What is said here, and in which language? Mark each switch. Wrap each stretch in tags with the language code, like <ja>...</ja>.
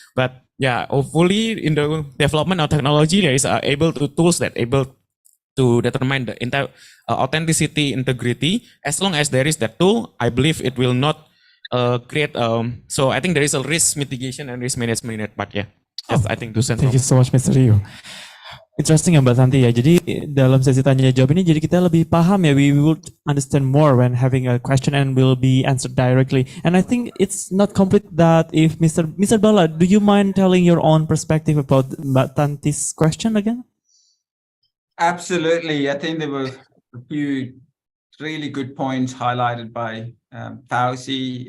<en>But yeah, hopefully in the development of technology there is tools that able to determine the authenticity, integrity. As long as there is that tool, I believe it will not create. So I think there is a risk mitigation and risk management in it. But yeah, just I think to send. Thank you so much, Mr. Rio. Interesting ya Mbak Tanti ya.</en> <id>Jadi dalam sesi tanya jawab ini jadi kita lebih paham ya.</id> <en>We will understand more when having a question and will be answered directly. And I think it's not complete that if Mr. Bala, do you mind telling your own perspective about Mbak Tanti's question again? Absolutely. I think there were a few really good points highlighted by Fauzi.</en>